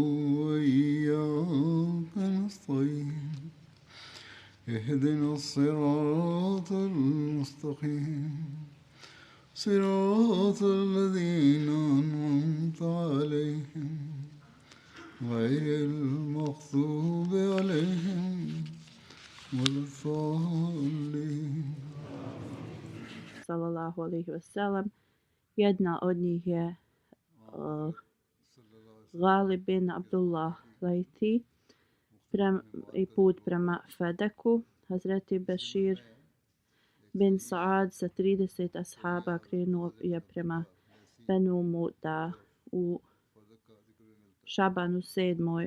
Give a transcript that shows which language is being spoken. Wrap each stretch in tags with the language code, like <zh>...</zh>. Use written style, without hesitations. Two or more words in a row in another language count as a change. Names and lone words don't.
<ar>وإياك نستعين اهدنا الصراط المستقيم صراط الذين أنعمت عليهم غير المغضوب عليهم ولا الضالين. صلى الله عليه وسلم.</ar> <bs>Jedna od njih je Ghalib bin Abdullah Laiti i put prema Fedeku. Hazreti Bešir bin Saad sa 30 ashaba krenuo je prema Benu Muda u Šabanu 7.</bs>